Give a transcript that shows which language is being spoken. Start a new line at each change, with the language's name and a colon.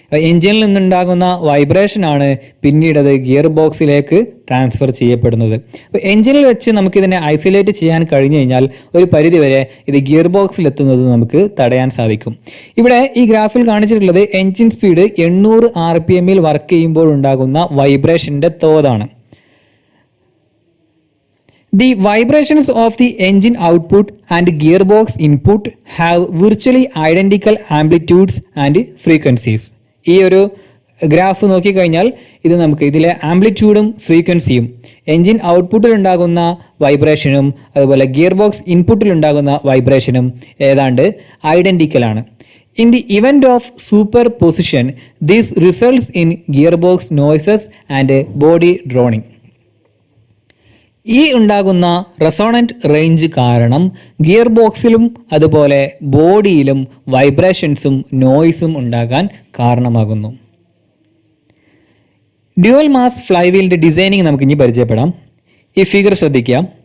Malayalam: എൻജിനിൽ നിന്നുണ്ടാകുന്ന വൈബ്രേഷനാണ് പിന്നീട് അത് ഗിയർ ബോക്സിലേക്ക് ട്രാൻസ്ഫർ ചെയ്യപ്പെടുന്നത്. അപ്പോൾ എൻജിനിൽ വെച്ച് നമുക്കിതിനെ ഐസൊലേറ്റ് ചെയ്യാൻ കഴിഞ്ഞു കഴിഞ്ഞാൽ ഒരു പരിധിവരെ ഇത് ഗിയർ ബോക്സിൽ എത്തുന്നത് നമുക്ക് തടയാൻ സാധിക്കും. ഇവിടെ ഈ ഗ്രാഫിൽ കാണിച്ചിട്ടുള്ളത് എൻജിൻ സ്പീഡ് 800 RPM വർക്ക് ചെയ്യുമ്പോൾ ഉണ്ടാകുന്ന വൈബ്രേഷൻ്റെ തോതാണ്.
English: The vibrations of the engine output and gearbox input have virtually identical amplitudes and frequencies.
Malayalam: ഈ ഒരു ഗ്രാഫ് നോക്കിക്കഴിഞ്ഞാൽ ഇത് നമുക്ക് ഇതിലെ ആംപ്ലിറ്റ്യൂഡും ഫ്രീക്വൻസിയും എൻജിൻ ഔട്ട്പുട്ടിൽ ഉണ്ടാകുന്ന വൈബ്രേഷനും അതുപോലെ ഗിയർ ബോക്സ് ഇൻപുട്ടിൽ ഉണ്ടാകുന്ന വൈബ്രേഷനും ഏതാണ്ട് ഐഡൻറ്റിക്കലാണ്.
English: In the event of superposition, this results in gearbox noises and body droning.
Malayalam: ഈ ഉണ്ടാകുന്ന റെസോണന്റ് റേഞ്ച് കാരണം ഗിയർ ബോക്സിലും അതുപോലെ ബോഡിയിലും വൈബ്രേഷൻസും നോയ്സും ഉണ്ടാകാൻ കാരണമാകുന്നു. ഡ്യുവൽ മാസ് ഫ്ലൈവീലിൻ്റെ ഡിസൈനിങ് നമുക്ക് ഇനി പരിചയപ്പെടാം. ഈ ഫിഗർ ശ്രദ്ധിക്കുക.